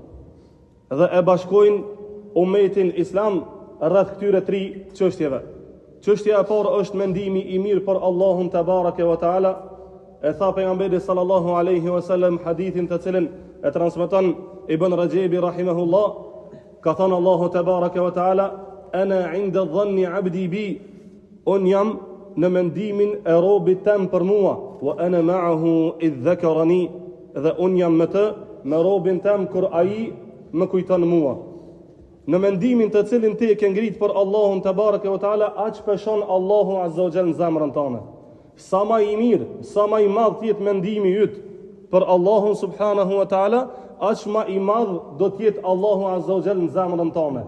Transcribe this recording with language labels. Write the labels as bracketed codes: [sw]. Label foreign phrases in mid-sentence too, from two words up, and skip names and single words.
[sq] Dhe e bashkojnë umetin islam rreth këtyre 3 çështjeve. Çështja e parë është mendimi I mirë për Allahun [ar] تبارك وتعالى. [sq] E tha pejgamberi [ar] صلى الله عليه وسلم [sq] hadithin të cilin e transmeton Ibn Rajebi rahimahullah, ka thënë Allahu [ar] تبارك وتعالى: "أنا عند ظن عبدي بي", [sq] un jam në mendimin e robit tem për mua, [ar] وأنا معه إذ ذكرني, [sq] dhe un jam me të, me robin tem kur ai më kujton mua. Në mendimin të cilin ti e ke ngrit për Allahun [ar] تبارك وتعالى, [sq] aq peshon Allahu [ar] عز وجل [sq] në zemrën tënde. Sa më I mirë, sa më I madh të jetë mendimi yt për Allahun [ar] سبحانه وتعالى, [sq] aq më I madh do të jetë Allahu [ar] عز وجل [sq] në zemrën tënde.